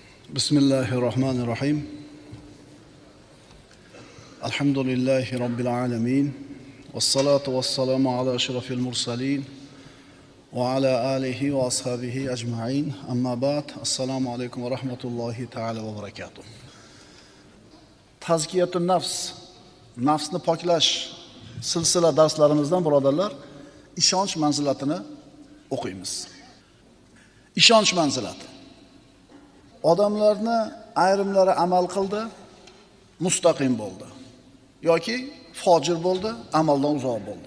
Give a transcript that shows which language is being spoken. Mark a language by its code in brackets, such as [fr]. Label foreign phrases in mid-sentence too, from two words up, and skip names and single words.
[ar] بسم الله الرحمن الرحيم. الحمد لله رب العالمين. والصلاة والسلام على أشرف المرسلين وعلى آله وأصحابه أجمعين. أما بعد. السلام عليكم ورحمة الله تعالى وبركاته. تزكية النفس, [uz] nafsni poklash silsila darslarimizdan birodarlar, ishonch manzilatini o'qiymiz. Ishonch manzilati. Odamlarni ayrimlari amal qildi, mustaqim bo'ldi yoki fojir bo'ldi, amaldan uzoq bo'ldi.